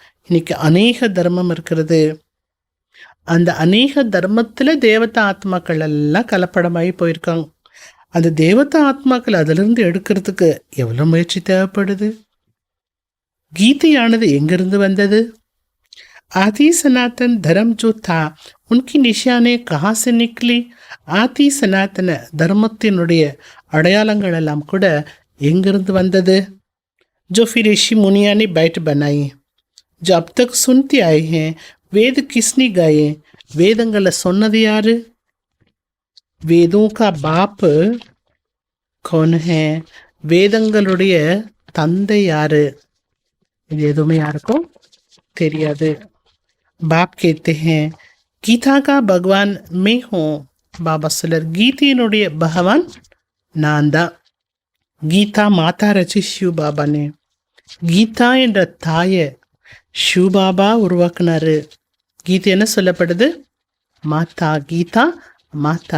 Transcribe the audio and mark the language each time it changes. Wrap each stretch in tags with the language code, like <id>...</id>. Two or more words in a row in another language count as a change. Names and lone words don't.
<ta>இன்னைக்கு அநேக தர்மம் இருக்கிறது, அந்த அநேக தர்மத்தில் தேவதா ஆத்மாக்கள் எல்லாம் கலப்படமாகி போயிருக்காங்க. அந்த தேவதா ஆத்மாக்கள் அதிலிருந்து எடுக்கிறதுக்கு எவ்வளோ முயற்சி தேவைப்படுது? கீதையானது எங்கிருந்து வந்தது?</ta> <hi>आदि सनातन धर्म जो था उनकी निशाने कहाँ से निकली?</hi> <ta>ஆதி சனாத்தன தர்மத்தினுடைய அடையாளங்கள் எல்லாம் கூட எங்கிருந்து வந்தது?</ta> <hi>जो फिर ऋषि मुनिया ने बैठ बनाई, जो अब तक सुनते आए हैं. वेद किसने गाए?</hi> <ta>வேதங்களை சொன்னது யாரு?</ta> <hi>வேதோं का बाप कौन है?</hi> <ta>வேதங்களுடைய தந்தை யாரு? இது எதுவுமே யாருக்கும் தெரியாது.</ta> <hi>बाप कहते हैं गीता का भगवान मैं हूँ.</hi> <ta>பாபா சொல்லர் கீதையினுடைய பகவான் நான் தான்.</ta> <hi>गीता माता रची शिव बाबा ने.</hi> <ta>கீதா என்ற தாயை சிவ பாபா உருவாக்குனாரு. கீதை என்ன சொல்லப்படுது? மாதா. கீதா மாதா.</ta>